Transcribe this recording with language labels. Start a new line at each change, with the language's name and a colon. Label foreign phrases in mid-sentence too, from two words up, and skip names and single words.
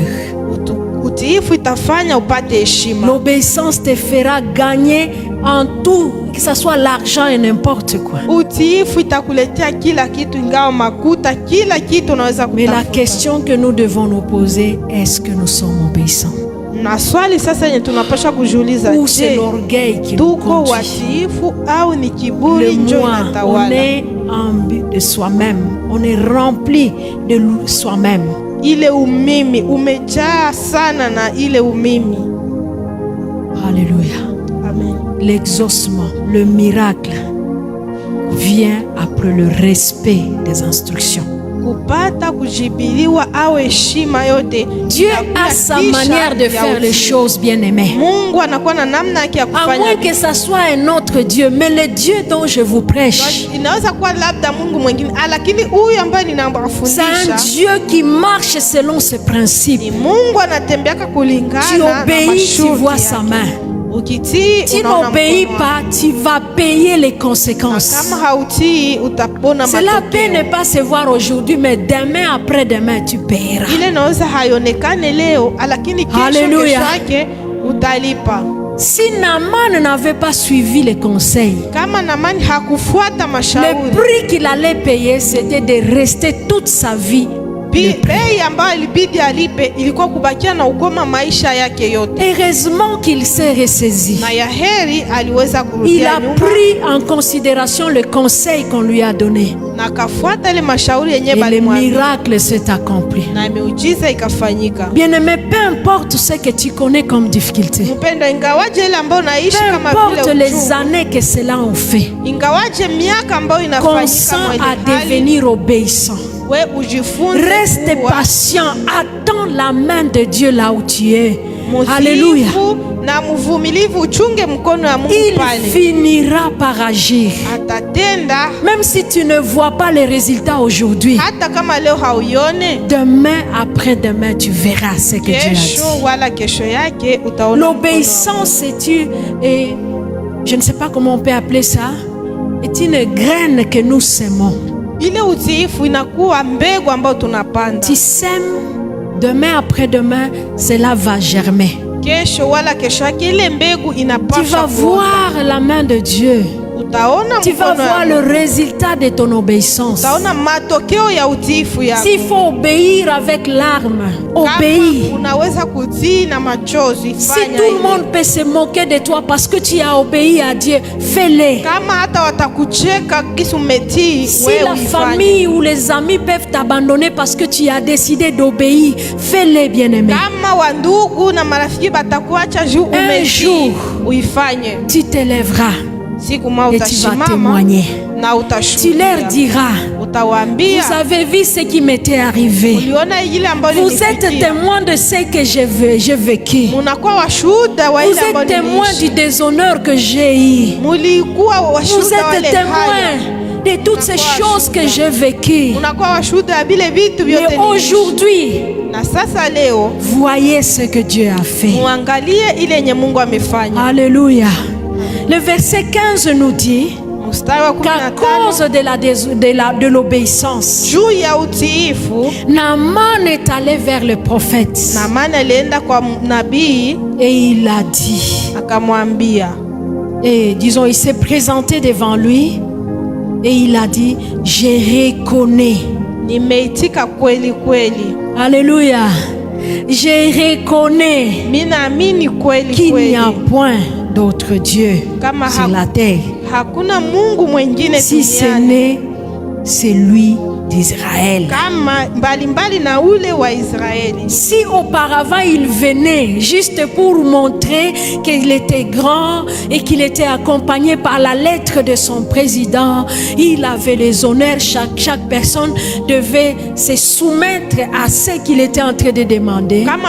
Swahili: Utiifu itafanya upate heshima.
French: L'obéissance te fera gagner en tout, que ce soit l'argent et n'importe quoi.
Swahili: Utiifu itakuletea kila kitu, ingawa makuta, kila kitu unaweza
French: Mais la
Swahili: kutafuta.
French: question que nous devons nous poser, est-ce que nous sommes obéissants?
Swahili: Na swali sasa yenye tunapaswa kujiuliza,
French: Ou c'est
Swahili: je,
French: l'orgueil qui nous
Swahili: tuko
French: conduit?
Swahili: watiifu au ni
French: Le
Swahili: kiburi njo
French: moi, on
Swahili: inatawala?
French: est imbu de soi-même, on est rempli de soi-même.
Swahili: Ile umimi umejaa sana na ile umimi.
French: Alléluia. Amen. L'exaucement, le miracle vient après le respect des instructions.
Swahili: Kupata kujibiliwa au heshima yote,
French: Dieu
Swahili: inakuja
French: a sa
Swahili: kisha
French: manière de
Swahili: ya
French: faire les
Swahili: utiifu.
French: choses, bien-aimés.
Swahili: Mungu anakuwa na namna yake ya
French: À moins
Swahili: kufanya.
French: que ça soit un autre Dieu, mais le Dieu dont je vous prêche,
Swahili: Inaweza kuwa labda Mungu mwingine, lakini huyu ambaye
French: c'est un
Swahili: ninawafundisha
French: Dieu qui marche selon ses principes.
Swahili: ni Mungu anatembeaka
French: Tu
Swahili: kulingana na
French: obéis, tu vois
Swahili: masharti
French: sa
Swahili: yake.
French: main.
Swahili: Ukitii
French: Tu
Swahili: unaona
French: n'obéis
Swahili: mkono
French: pas,
Swahili: wake.
French: tu vas payer les
Swahili: Na
French: conséquences.
Swahili: kama hautii utapona
French: Cela peut ne
Swahili: matokeo.
French: pas se voir aujourd'hui, mais demain, après-demain, tu paieras.
Swahili: Ile inaweza haionekane leo, lakini kesho
French: Hallelujah.
Swahili: yake utalipa.
French: Si Naaman n'avait pas suivi les conseils,
Swahili: Kama Naamani hakufuata
French: le
Swahili: mashauri,
French: prix qu'il allait payer, c'était de rester toute sa vie.
Swahili: bei ambayo ilibidi alipe ilikuwa kubakia na ukoma maisha yake yote.
French: Heureusement qu'il s'est ressaisi.
Swahili: Na ya heri aliweza
French: Il
Swahili: kurudia
French: a
Swahili: nyuma
French: pris en considération le conseil qu'on lui a donné.
Swahili: na akafuata ile mashauri yenye
French: Et le
Swahili: balimwambia
French: miracle s'est accompli.
Swahili: na miujiza ikafanyika.
French: Bien-aimé, peu importe ce que tu connais comme difficulté,
Swahili: Mpendo, ingawaje ile ambayo unaishi
French: peu
Swahili: kama
French: importe
Swahili: vile
French: les
Swahili: uchungu,
French: années que cela ont fait,
Swahili: ingawaje miaka ambayo inafanyika
French: consent
Swahili: mwenye
French: à
Swahili: hali,
French: devenir obéissant.
Swahili: we ujifunze
French: Reste
Swahili: kuwa
French: patient, attends la main de Dieu là où tu es. Alléluia.
Swahili: mutiifu na mvumilivu, uchunge mkono wa Mungu
French: Il
Swahili: pale,
French: finira par agir.
Swahili: atatenda.
French: Même si tu ne vois pas les résultats aujourd'hui,
Swahili: Hata kama leo hauione,
French: demain, après-demain, tu verras ce que Dieu a
Swahili: kesho
French: dit.
Swahili: wala kesho yake utaona.
French: L'obéissance, et je ne sais pas comment on peut appeler ça, est une graine que nous sémons.
Swahili: Ile utiifu inakuwa mbegu ambayo tunapanda.
French: Tu sèmes, demain, après-demain, cela va germer.
Swahili: Kesho wala kesho yake ile mbegu
French: Tu
Swahili: inapaswa
French: vas voir la main de Dieu.
Swahili: utaona
French: Tu vas
Swahili: mkono wa
French: voir
Swahili: Mungu.
French: le résultat de ton obéissance.
Swahili: Utaona matokeo ya utiifu yako.
French: S'il faut obéir avec larmes,
Swahili: Kama
French: obéis.
Swahili: unaweza kutii na machozi,
French: Si
Swahili: fanya
French: tout le
Swahili: hivyo.
French: monde peut se moquer de toi parce que tu as obéi à Dieu, fais-le.
Swahili: Kama hata watakucheka kisi umetii,
French: Si
Swahili: wewe
French: la
Swahili: uifanye.
French: famille ou les amis peuvent t'abandonner parce que tu as décidé d'obéir, fais-le, bien-aimé.
Swahili: Kama wandugu na marafiki batakuacha juu
French: Un
Swahili: umetii,
French: jour,
Swahili: uifanye.
French: tu te lèveras
Swahili: Siku moja
French: et tu vas
Swahili: utasimama
French: témoigner.
Swahili: na
French: Tu
Swahili: utashuhudia.
French: leur diras,
Swahili: Utawaambia,
French: vous avez vu ce qui m'était arrivé.
Swahili: uliona ile ambayo
French: Vous êtes
Swahili: nilipitia.
French: témoin de ce que j'ai vécu.
Swahili: Munakuwa washuhuda wa
French: Vous
Swahili: ile ambayo
French: êtes témoin
Swahili: niliishi.
French: du déshonneur que j'ai eu.
Swahili: Mulikuwa
French: Vous
Swahili: washuhuda wa
French: êtes
Swahili: ile
French: témoin
Swahili: hali.
French: de toutes ces choses que j'ai vécues.
Swahili: Unakuwa washuhuda ya vile vitu vyote
French: Mais
Swahili: niliishi.
French: aujourd'hui,
Swahili: Na sasa leo
French: voyez ce que Dieu a fait.
Swahili: muangalie ile yenye Mungu amefanya.
French: Alléluia. Le verset 15 nous dit
Swahili: Mstari wa
French: qu'à
Swahili: 15,
French: cause de l'obéissance,
Swahili: juu ya utiifu,
French: Naaman est allé vers le prophète
Swahili: Naamani alienda kwa nabii
French: et il a dit,
Swahili: akamwambia,
French: et disons, il s'est présenté devant lui Et il a dit, je reconnais.
Swahili: Nimeitika kweli kweli.
French: Alléluia. Je reconnais qu'il n'y a point d'autre Dieu sur la terre.
Swahili: Hakuna Mungu mwingine
French: si ce n'est celui d'Israël. Si auparavant il venait juste pour montrer qu'il était grand et qu'il était accompagné par la lettre de son président, il avait les honneurs, chaque personne devait se soumettre à ce qu'il était en train de demander.